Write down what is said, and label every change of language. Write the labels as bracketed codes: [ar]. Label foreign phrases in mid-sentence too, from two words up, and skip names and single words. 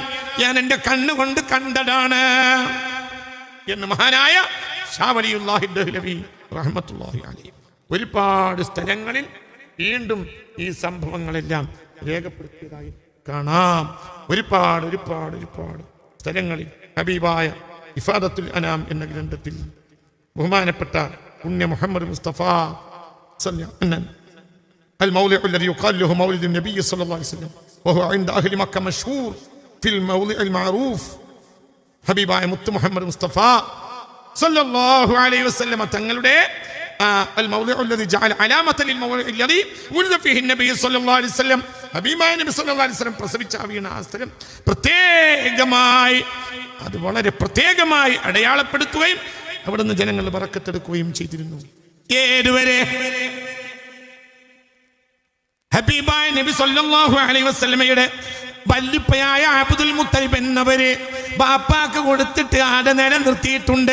[ml] ഞാൻ എൻ്റെ കണ്ണുകൊണ്ട് കണ്ടതാണ് എന്ന് മഹാനായ ഷാ വലിയുല്ലാഹി ദഹ്ലവി [ar] رحمة الله عليه [ml] ഒരുപാട് സ്ഥലങ്ങളിൽ വീണ്ടും ഈ സംഭവങ്ങളെല്ലാം രേഖപ്പെടുത്തിയതായി കാണാം. ഒരുപാട് സ്ഥലങ്ങളിൽ ഹബീബായ ഇഫാദത്തുൽ അനാം എന്ന ഗ്രന്ഥത്തിൽ ബഹുമാനപ്പെട്ട പുണ്യ മുഹമ്മദ് മുസ്തഫ [ar] الموضع الذي يقال له مولد النبي صلى الله عليه وسلم وهو عند أهل مكة مشهور في الموضع المعروف. [ml] ഹബീബായ മുത്ത് മുഹമ്മദ് മുസ്തഫ [ar] صلى الله عليه وسلم [ml] തങ്ങളുടെ [ar] الموضع الذي جعل علامة للموضع الذي ولد فيه النبي صلى الله عليه وسلم [ml] ഹബീബായ നബി [ar] صلى الله عليه وسلم [ml] പ്രസവിച്ച ആ സ്ഥലം പ്രത്യേകമായി, അത് വളരെ പ്രത്യേകമായി അടയാളപ്പെടുത്തുകയും അവിടുന്ന് ജനങ്ങൾ ബറക്കത്തെടുക്കുകയും ചെയ്തിരുന്നു. ഏതുവരെ? ഹബീബായ നബി [ar] صلى الله عليه وسلم [ml] വല്ലിപ്പയായ അബ്ദുൽ മുത്തലിബ് എന്നവര് ബാപ്പാക്ക് കൊടുത്തിട്ട് ആടെ നിലനിർത്തിയിട്ടുണ്ട്.